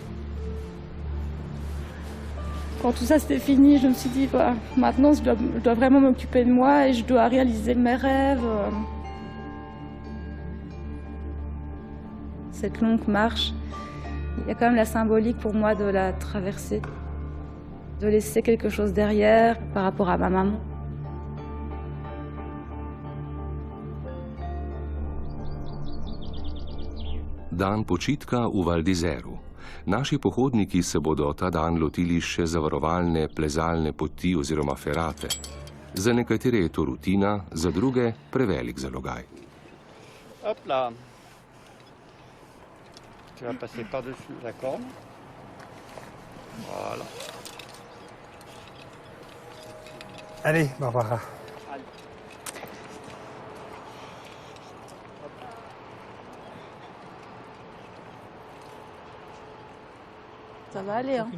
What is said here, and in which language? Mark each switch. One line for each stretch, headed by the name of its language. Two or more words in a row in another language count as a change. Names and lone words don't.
French: Quand tout ça c'était fini, je me suis dit, bah, maintenant je dois vraiment m'occuper de moi et je dois réaliser mes rêves. cette longue marche. Il y a quand même la symbolique pour moi de la traverser, de laisser quelque chose derrière par rapport à ma maman.
Slovenian: Dan počitka v Val d'Izeru. Naši pohodniki se bodo ta dan lotili še zavarovalne plezalne poti oziroma ferate. Za nekatere je to rutina, za druge prevelik zalogaj.
French: Hop là. Tu vas passer par-dessus la corde. Voilà. Allez, Barbara. Ça va aller, hein.